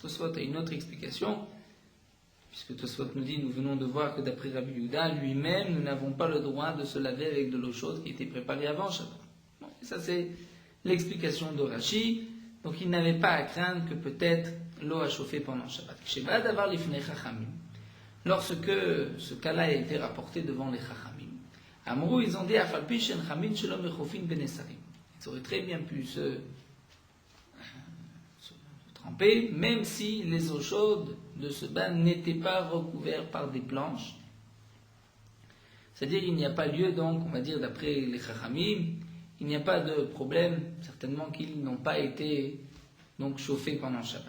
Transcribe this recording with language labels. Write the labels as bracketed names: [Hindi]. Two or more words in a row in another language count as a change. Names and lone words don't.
[French] Tosfot a une autre explication. Puisque Tosfot nous dit, nous venons de voir que d'après Rabbi Yehuda, lui-même, nous n'avons pas le droit de se laver avec de l'eau chaude qui était préparée avant Shabbat. Bon, et ça c'est l'explication de Rashi. Donc il n'avait pas à craindre que peut-être l'eau a chauffé pendant Shabbat. [Hebrew] שבא דבר לפני חכמים. [French] Lorsque ce cas-là a été rapporté devant les chachamim, Amrou, ils ont dit, [Hebrew] אף על פי שאין חמין שלהם מכוסין בנסרים. [French] Ils auraient très bien pu se tremper, même si les eaux chaudes de ce bain n'étaient pas recouvertes par des planches. C'est-à-dire il n'y a pas lieu, donc, on va dire d'après les Chachamim, il n'y a pas de problème, certainement qu'ils n'ont pas été donc chauffés pendant Shabbat.